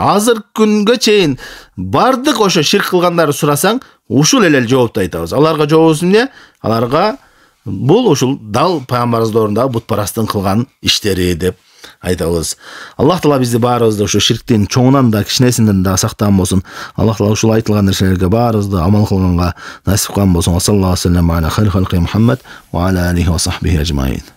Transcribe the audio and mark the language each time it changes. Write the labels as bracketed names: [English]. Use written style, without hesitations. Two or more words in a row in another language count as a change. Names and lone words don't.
[Kyrgyz] Азыр күнгө чейин бардык ошо ширк кылгандарды сурасаң, ушул эле жоопту айтабыз. Аларга жообубуз эмне? Аларга бул ушул дал пайгамбарыбыз доорунда бутпарастын кылган иштери деп айтабыз. Аллах Таала бизди баарыбызды ушу ширктин чоңунан да кичинесинен да сактаган болсун. Аллах Таала ушул айтылган нерселерге баарыбызды амал кылганга насип кылган болсун. [Arabic] صلى الله عليه وسلم على خير خلقه محمد وعلى آله وصحبه أجمعين.